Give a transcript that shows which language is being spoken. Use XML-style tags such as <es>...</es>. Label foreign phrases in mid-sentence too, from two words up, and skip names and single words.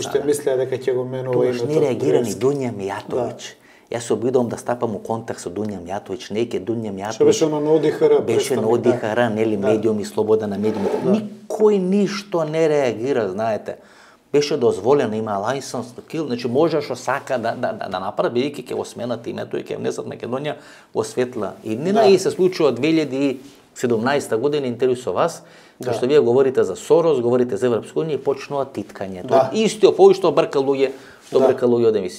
<mk>Уште мислеа дека ќе го менува името. Тоаш не реагира ни Дуња Мијатовиќ. Јас се обидувам да стапам у контакт со Дуња Мијатовиќ, неќе Дуња Мијатовиќ. Што беше на ОДИХР? Беше на ОДИХР, нели медиуми, слобода на медиумите. Никој ништо не реагира, знаете. Беше дозволено, има</mk> <en>license to kill,</en> <mk>значи може што сака да направи, бидејќи ќе го сменат името и ќе внесат Македонија во светла иднина и се случува 2017 година интервју со вас, кај што вие говорите за Сорос, говорите за Европска унија и почнува титкањето. Истиот овој што брка луѓе, од емисија.</mk>